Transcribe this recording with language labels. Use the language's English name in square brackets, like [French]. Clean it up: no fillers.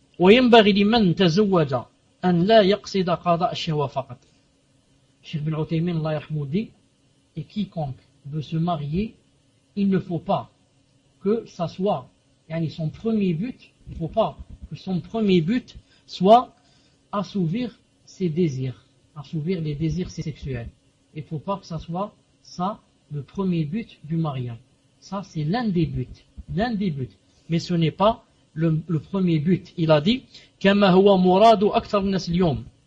[Arabic] وينبغي لمن تزوج أن لا يقصد قضاء الشهوة فقط. [French] Cheikh Ibn Uthaymeen, Allah yarhamou, dit, et quiconque veut se marier, il ne faut pas que ça soit, yani son premier but, il ne faut pas que son premier but soit assouvir ses désirs, assouvir les désirs sexuels. Il ne faut pas que ça soit ça, le premier but du mariage. Ça, c'est l'un des buts. Mais ce n'est pas le premier but. Il a dit, [Arabic] كَمَا هُوَ مُرَادُ أَكْثَرُ النَّاسِ الْيَوْمِ.